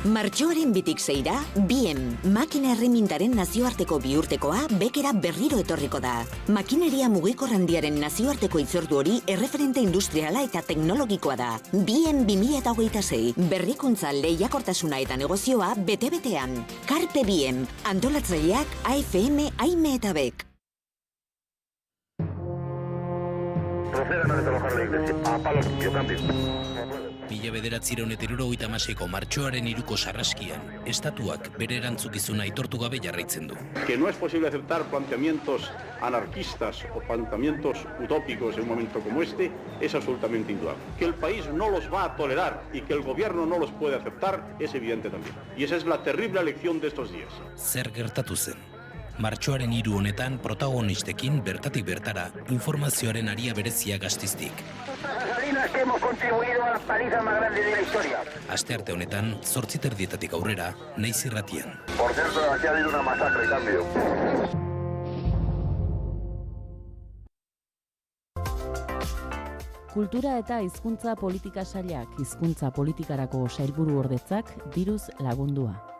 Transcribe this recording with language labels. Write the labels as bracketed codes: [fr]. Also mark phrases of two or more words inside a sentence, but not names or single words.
[eu] Martxoaren 2-6 BIEM, makina erremintaren nazioarteko biurtekoa bekera berriro etorriko da. Makineria mugikor handiaren nazioarteko hitzordu hori erreferente industriala eta teknologikoa da. BIEM 2026, berrikuntza, lehiakortasuna eta negozioa bete-betean. Carpe BIEM, antolatzaileak AFM, AIME eta BEK. [es] Procedan a desalojar la iglesia. A palo limpio, cambio. [eu] 1976ko martxoaren 3ko sarraskian, estatuak bere erantzukizuna aitortu gabe jarraitzen du. [es] Que no es posible aceptar planteamientos anarquistas o planteamientos utópicos en un momento como este es absolutamente indudable. Que el país no los va a tolerar y que el gobierno no los puede aceptar es evidente también. Y esa es la terrible lección de estos días. [eu] Zer gertatu zen? Martxoaren 3 honetan protagonistekin bertatik bertara informazioaren aria berezia Gastiztik. [es] Que hemos contribuido a la paliza más grande de la historia. [eu] Astearte honetan, 8:30 aurrera, Naiz Irratian. [es] Por cierto, aquí ha habido una masacre, cambio. [eu] Kultura eta hizkuntza politika sailak, hizkuntza politikarako sailburu ordetzak diruz lagundua.